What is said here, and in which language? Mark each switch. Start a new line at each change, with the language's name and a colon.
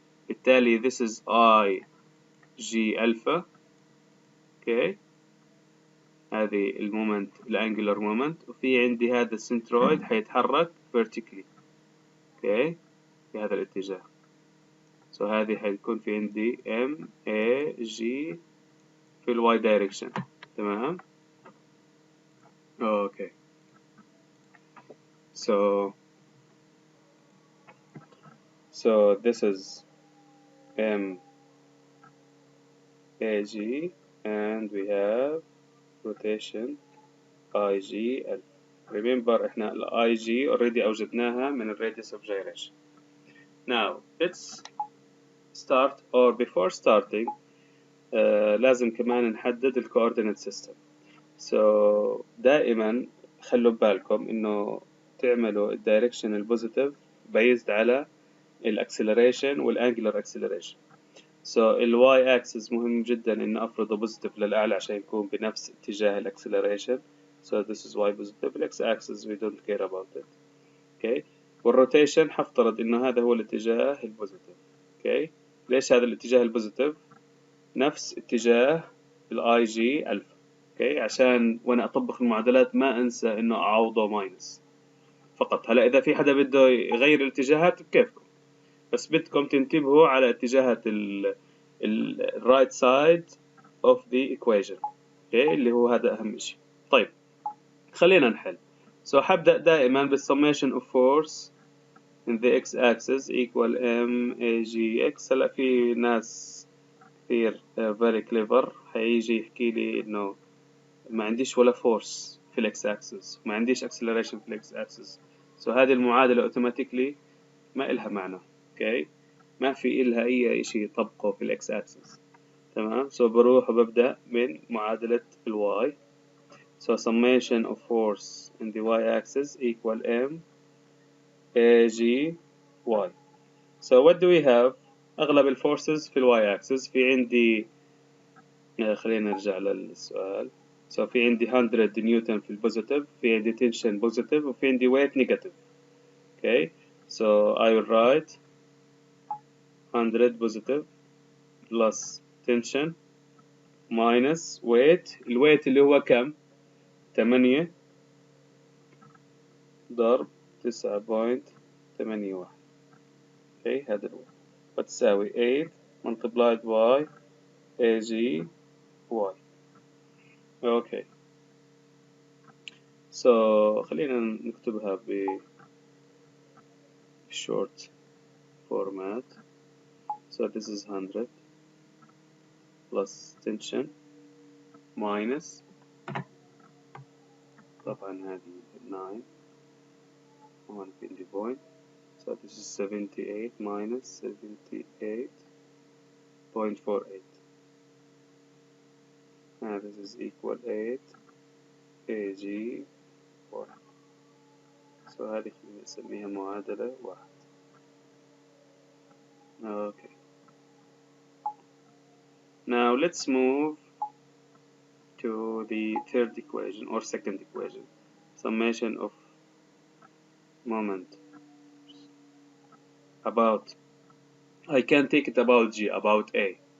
English: بالتالي this is I G alpha.
Arabic: okay, هذه المومنت الانجلر مومنت وفي عندي هذا السنترويد حيتحرك vertically. okay, في هذا الاتجاه. so هذه حيكون في عندي M A G في ال Y direction. تمام.
English: okay, so this is M A G and we have rotation IG alpha. remember احنا ال IG already أوجدناها من ال radius of gyration. now let's start or before starting
Arabic: لازم كمان نحدد
English: ال coordinate system.
Arabic: so دائما خلوا بالكم إنه تعملوا ال direction البوزيتيف based على ال acceleration وال angular acceleration. so ال y axis مهم جدا إن أفرضه بوزيتيف للأعلى عشان يكون بنفس اتجاه ال acceleration
English: So this is y positive. x-axis we don't care about it. Okay.
Arabic: والروتيشن حفترض إنه هذا هو الاتجاه البوزيتيف. Okay. ليش هذا الاتجاه البوزيتيف؟ نفس اتجاه الاي جي الفا. اوكي عشان وانا اطبق المعادلات ما انسى انه اعوضه ماينس فقط. هلا اذا في حدا بده يغير الاتجاهات بكيفكم، بس بدكم تنتبهوا على اتجاهات الرايت سايد اوف ذا ايكويشن. اوكي اللي هو هذا اهم شيء. طيب خلينا نحل. حبدأ دائما
English: بالsummation of force in the x-axis equal m a g x.
Arabic: هلا في ناس كثير
English: very clever
Arabic: حيجي يحكي لي انه ما عنديش ولا فورس في الاكس اكسس، ما عنديش acceleration في الاكس اكسس، هذه المعادلة اوتوماتيكلي ما إلها معنى. اوكي ما في إلها اي شيء يطبقه في الاكس اكسس. تمام. بروح وببدأ من معادلة الواي.
English: summation of force in the y-axis equal m a g y. what do we have؟
Arabic: أغلب الفورسز في الواي axis. في عندي خلينا نرجع للسؤال. في عندي 100 نيوتن في البوزيتيف، في عندي تنشن بوزيتيف، وفي عندي ويت نيجاتيف.
English: okay I will write 100 positive plus tension minus weight.
Arabic: الويت اللي هو كم؟ 8 ضرب 9.81.
English: okay
Arabic: هذا الويت وتساوي
English: 8 multiplied by AG y.
Arabic: okay خلينا نكتبها ب short format.
English: this is 100 plus tension minus
Arabic: طبعا هذه
English: 9 1 في the point. this is 78 minus 78.48 and this is equal 8 AG 1.
Arabic: هذه خلينا نسميها معادلة 1.
English: okay now let's move to the third equation or second equation. Summation of moment about, I can take it about G, about A.